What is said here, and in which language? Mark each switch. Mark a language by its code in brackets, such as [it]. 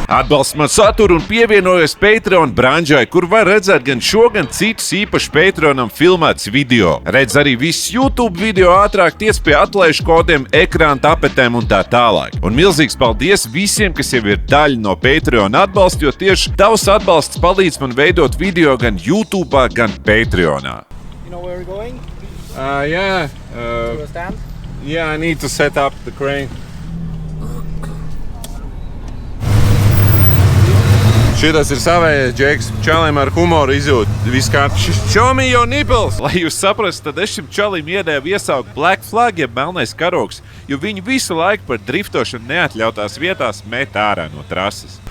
[lv] Atbalsts man saturu un pievienojos Patreon branžai, kur var redzēt gan šo, gan citus īpaši Patreonam filmētus video. Redz arī visus YouTube video ātrāk, tiec pie atlaižu kodiem, ekrāna tapetēm un tā tālāk. Un milzīgs paldies visiem, kas jau ir daļa no Patreon atbalsta, jo tieši tavs atbalsts palīdz man veidot video gan YouTube, gan Patreonā. [en] You know where we're going? Yeah. To a stand? Yeah, I need to set up the crane. [lv] Šitas ir savējais Džeks. Čalim ar humoru izjūt visu kārtu. [en] Show me your nipples! [lv] Lai jūs saprastu, tad es šim čalim iedēvu iesaukt Black Flag, jeb melnais karogs, jo viņi visu laiku par driftošanu neatļautās vietās met ārā no trases.